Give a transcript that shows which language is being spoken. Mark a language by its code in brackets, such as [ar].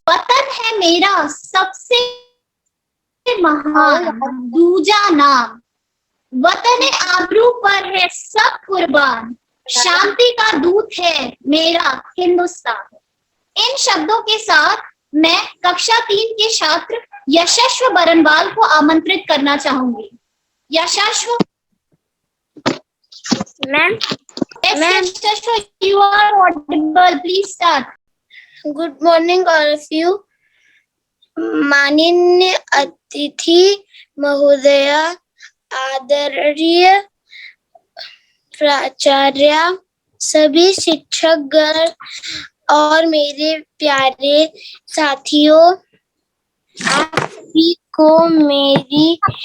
[hi] वतन है मेरा सबसे महान दूजा नाम, वतन आबरू पर है सब कुर्बान, शांति का दूत है मेरा हिंदुस्तान। इन शब्दों के साथ मैं कक्षा 3 के छात्र यशस्व बरनवाल को आमंत्रित करना चाहूंगी। यशस्व, [en] Ma'am. yes, Yashashwa, you are audible. Please start. Good morning, all of you. [hi] माननीय अतिथि महोदया, आदरणीय प्राचार्य, सभी शिक्षकगण और मेरे प्यारे साथियों, आप सभी को मेरी